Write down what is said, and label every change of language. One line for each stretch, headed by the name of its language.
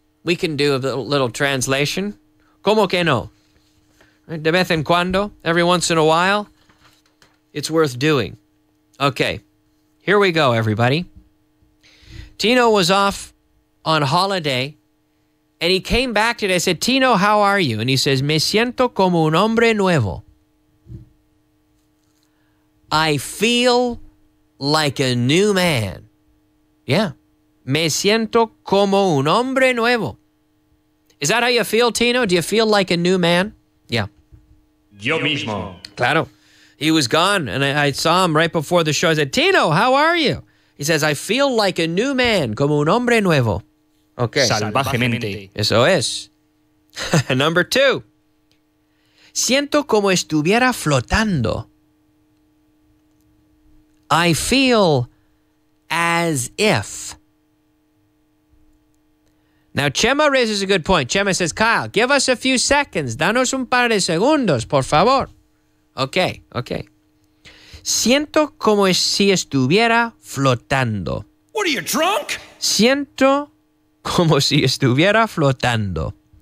English: We can do a little translation.
Spanish: ¿Cómo que no? De vez en cuando,
English: every once in a while, it's worth doing. Okay, here we go, everybody. Tino was off on holiday, and he came back today. I said, Tino, how are you? And he says,
Spanish: me siento como un hombre nuevo.
English: I feel like a new man. Yeah.
Spanish: Me siento como un hombre nuevo.
English: Is that how you feel, Tino? Do you feel like a new man? Yeah.
Spanish: Yo mismo. Claro.
English: He was gone, and I saw him right before the show. I said, Tino, how are you? He says, I feel like a new man,
Spanish: como un hombre nuevo.
English: Okay.
Spanish: Salvajemente. Eso es.
English: Number 2.
Spanish: Siento como estuviera flotando.
English: I feel as if. Now, Chema raises a good point. Chema says, Kyle, give us a few seconds.
Spanish: Danos un par de segundos, por favor. Okay. Siento como si estuviera flotando.
English: What are you, drunk?
Spanish: Siento como si estuviera flotando.